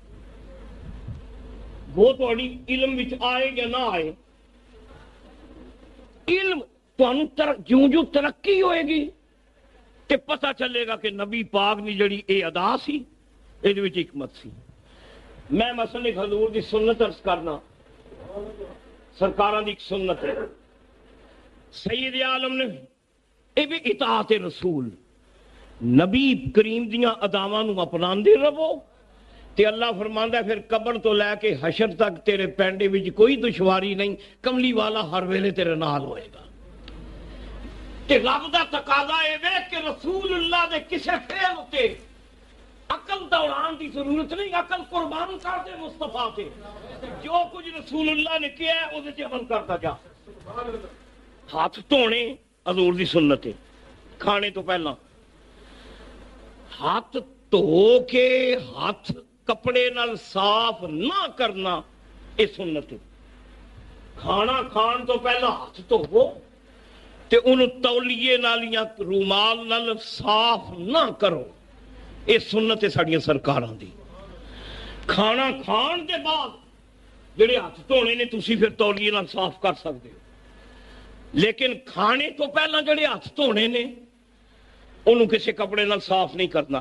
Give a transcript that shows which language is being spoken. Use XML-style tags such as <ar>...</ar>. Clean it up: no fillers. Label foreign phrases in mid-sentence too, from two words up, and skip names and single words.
<pa>وہ تھوڑی علم وچ آئے یا نہ آئے، علم تانوں جوں جوں ترقی ہوئے گی تے پتہ چلے گا کہ نبی پاک نے جڑی اے ادا سی اے دے وچ حکمت سی. میں مثلا ایک حضور دی سنت عرض کرنا، سرکاراں دی ایک سنت ہے سید عالم نے اے بھی اطاعت رسول، نبی کریم دیاں اداواں نو اپناندے رہو تے اللہ فرماندا ہے پھر قبر تو لے کے حشر تک تیرے پینڈے وچ کوئی دشواری نہیں، کملی والا ہر ویلے تیرے نال ہوئے گا. تے رب دا تقاضا اے وے کہ رسول اللہ دے کسے فعل تے عقل دوڑان دی ضرورت نہیں، عقل قربان کر دے مصطفیٰ تے. جو کچھ رسول اللہ نے کیا ہے اس تے عمل کرتا جا. ہاتھ دھونے حضور دی سنت ہے، کھانے تو پہلا ہاتھ دھو کے ہاتھ کپڑے نال صاف نہ کرنا ਇਹ ਸੁਨਨਤ। ਖਾਣਾ ਖਾਣ ਤੋਂ ਪਹਿਲਾਂ ਹੱਥ ਧੋਵੋ ਤੇ ਉਹਨੂੰ ਤੌਲੀਏ ਨਾਲ ਜਾਂ ਰੂਮਾਲ ਨਾਲ ਸਾਫ਼ ਨਾ ਕਰੋ। ਇਹ ਸੁਨਨਤ ਹੈ ਸਾਡੀਆਂ ਸਰਕਾਰਾਂ ਦੀ। ਖਾਣਾ ਖਾਣ ਦੇ ਬਾਅਦ ਜਿਹੜੇ ਹੱਥ ਧੋਣੇ ਨੇ ਤੁਸੀਂ ਫਿਰ ਤੌਲੀਏ ਨਾਲ ਸਾਫ਼ ਕਰ ਸਕਦੇ ਹੋ, ਲੇਕਿਨ ਖਾਣੇ ਤੋਂ ਪਹਿਲਾਂ ਜਿਹੜੇ ਹੱਥ ਧੋਣੇ ਨੇ ਉਹਨੂੰ ਕਿਸੇ ਕੱਪੜੇ ਨਾਲ ਸਾਫ਼ ਨਹੀਂ ਕਰਨਾ।</pa>